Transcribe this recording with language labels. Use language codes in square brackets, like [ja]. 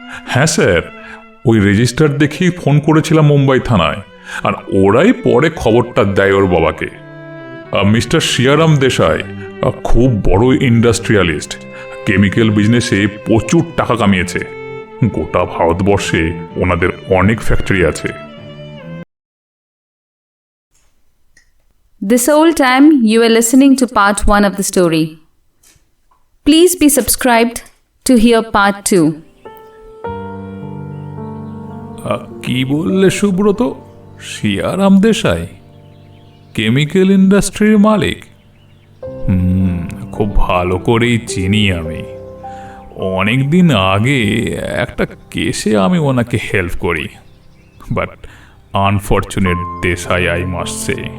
[bn] হ্যাঁ স্যার, ওই রেজিস্টার দেখেই ফোন করেছিলাম মুম্বাই থানায়, আর ওরাই পরে খবরটা দেয় ওর বাবাকে। মিস্টার শিয়ারাম দেশাই খুব বড় ইন্ডাস্ট্রিয়ালিস্ট, কেমিক্যাল বিজনেসে প্রচুর টাকা কামিয়েছে। গোটা ভারতবর্ষে ওনাদের অনেক ফ্যাক্টরি আছে। [en] This whole time you are listening to part 1 of the story. Please be subscribed to hear part 2. [bn] কি বললে সুব্রত? শিয়ারাম দেশাই কেমিক্যাল ইন্ডাস্ট্রির মালিক? খুব ভালো করেই চিনি আমি। অনেক দিন আগে একটা কেসে আমি ওনাকে হেল্প করি, [en] But unfortunate Desai I must say.